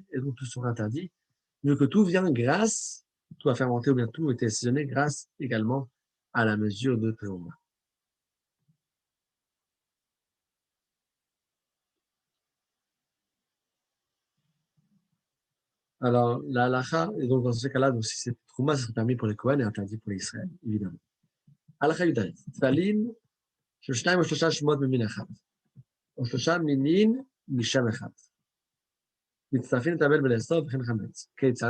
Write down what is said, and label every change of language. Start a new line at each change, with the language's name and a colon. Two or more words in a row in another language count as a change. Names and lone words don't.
French: Et donc, tout sera interdit. Vu que tout vient grâce, tout a fermenté ou bien tout était assaisonné grâce également à la mesure de trouma. Alors, la halakha, et donc dans ce cas-là, donc si c'est trouma, ça serait permis pour les Kohen et interdit pour les Israël, évidemment. halakha
Hebrew: י"ד, תפילין של 2 או 3 שמות ממין אחד, או 3 מינים משם אחד. מצטרפים לטבל ולאסוף וכן חמץ. כיצד?